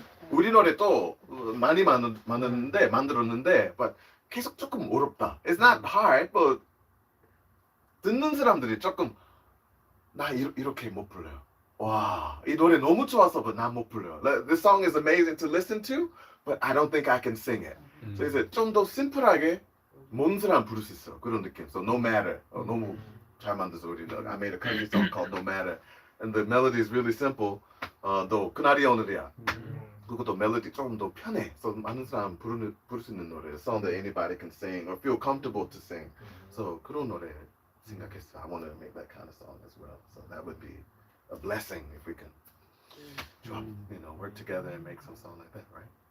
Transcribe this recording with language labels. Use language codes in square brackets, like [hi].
[ko] 우리 노래도 많이 만들었는데, but 계속 조금 어렵다. [en] It's not hard, but [ko] 듣는 사람들이 조금 나 이렇게 못 불러요. 와, 이 노래 너무 좋아서 나 못 불러요. [en] Like, this song is amazing to listen to, but I don't think I can sing it. [ko] So 이제 좀 더 심플하게 모든 사람 부를 수 있어. 그런 느낌. [en] So no matter. [ko] 너무 잘 만들어서 우리 [en] I made a country song called No Matter, and the melody is really simple. [ko] 또 그날이 오늘이야. 그것도 멜로디 조금 더 편해. So 많은 사람 부를 수 있는 노래. [en] A song that anybody can sing or feel comfortable to sing. [ko] So 그런 노래 생각했어. [en] I want to make that kind of song as well. So that would be a blessing if we can work together and make some song like that, right?